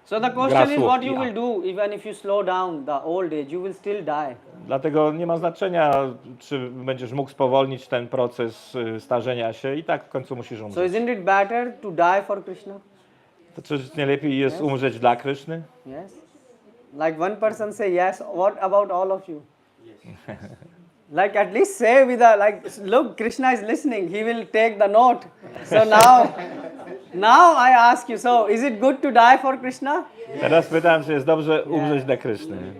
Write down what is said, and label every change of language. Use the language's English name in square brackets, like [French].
[English] So the question is what you will do even if you slow down the old age, you will still die. [Polish] Dlatego nie ma znaczenia, czy będziesz mógł spowolnić ten proces starzenia się i tak w końcu musisz [English] So [Polish] umrzeć. [English] isn't it better to die for Krishna? [Polish] To czy nie lepiej jest umrzeć dla Kryszny? [English] Yes. Like one person say yes, what about all of you? Like at least say with look, Krishna is listening, he will take the note. So now I ask you, so is it good to die for Krishna? [Polish] Teraz pytam, czy jest dobrze umrzeć dla Kryszny.